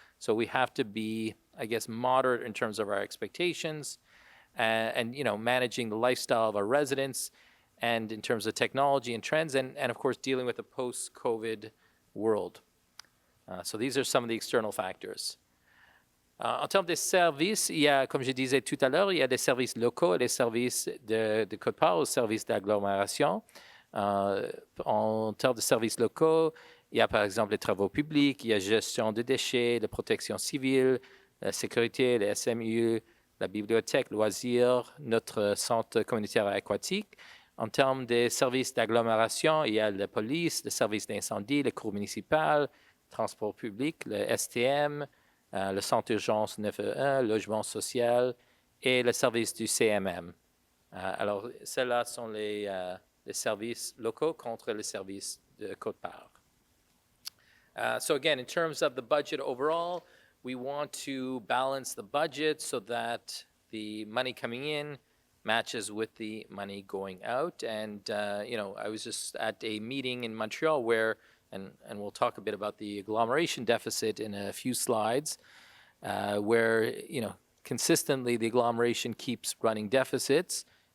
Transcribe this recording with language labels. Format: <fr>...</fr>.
<en>So we have to be, I guess, moderate in terms of our expectations, and managing the lifestyle of our residents, and in terms of technology and trends, and of course, dealing with the post-COVID world. So these are some of the external factors.</en> <fr>En termes de services, il y a, comme je disais tout à l'heure, il y a des services locaux et des services de Côte-Part aux services d'agglomération. En termes de services locaux, il y a par exemple les travaux publics, il y a gestion de déchets, la protection civile, la sécurité, les SMU, la bibliothèque, loisirs, notre centre communautaire aquatique. En termes des services d'agglomération, il y a la police, le service d'incendie, les cours municipales, transport public, le STM, le centre d'urgence 911, logement social et le service du CMM. Alors, ceux-là sont les services locaux contre les services de Côte-Part.</fr> <en>So again, in terms of the budget overall, we want to balance the budget so that the money coming in matches with the money going out. And, I was just at a meeting in Montreal where, and we'll talk a bit about the agglomeration deficit in a few slides, where, consistently the agglomeration keeps running deficits.</en>